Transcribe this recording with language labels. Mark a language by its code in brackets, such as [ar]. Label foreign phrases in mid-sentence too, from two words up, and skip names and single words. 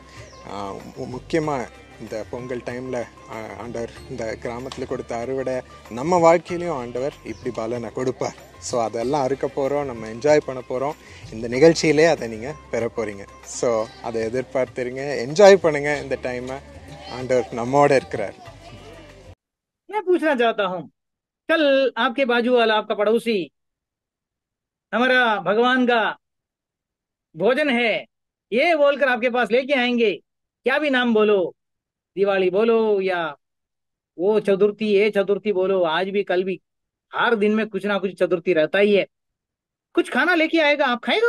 [ta] முக்கியமாக இந்த பொங்கல் டைமில் ஆண்டவர் இந்த கிராமத்தில் கொடுத்த அறுவடை நம்ம வாழ்க்கையிலையும் ஆண்டவர் இப்படி பலனை கொடுப்பார். ஸோ அதெல்லாம் அறுக்க போகிறோம், நம்ம என்ஜாய் பண்ண போகிறோம். இந்த நிகழ்ச்சியிலே அதை நீங்கள் பெற போகிறீங்க. ஸோ அதை எதிர்பார்த்துருங்க, என்ஜாய் பண்ணுங்கள் இந்த டைமை. ஆண்டவர் நம்மோட இருக்கிறார். [hi] मैं पूछना चाहता हूँ, कल आपके बाजू वाला आपका पड़ोसी हमारा भगवान का भोजन है ये बोलकर आपके पास लेके आएंगे, क्या भी नाम बोलो, दिवाली बोलो या वो चतुर्थी ये चतुर्थी बोलो, आज भी कल भी हर दिन में कुछ ना कुछ चतुर्थी रहता ही है, कुछ खाना लेके आएगा, आप खाएगा?